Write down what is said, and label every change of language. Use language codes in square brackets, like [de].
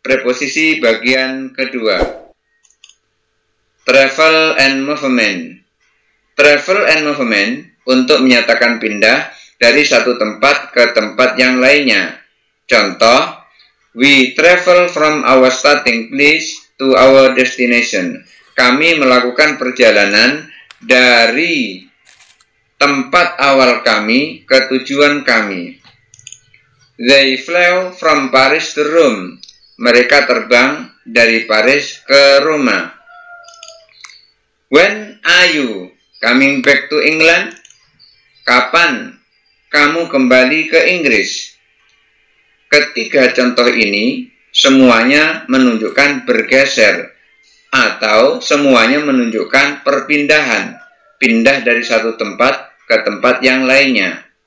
[id] Preposisi bagian kedua. Travel and movement. Travel and movement untuk menyatakan pindah dari satu tempat ke tempat yang lainnya. [en] Contoh, we travel from our starting place to our destination. [id] Kami melakukan perjalanan dari tempat awal kami ke tujuan kami. [en] They flew from Paris to Rome. [id] Mereka terbang dari Paris ke Roma. [en] When are you coming back to England? [id] Kapan kamu kembali ke Inggris? Ketiga contoh ini semuanya menunjukkan bergeser atau semuanya menunjukkan perpindahan, pindah dari satu tempat ke tempat yang lainnya.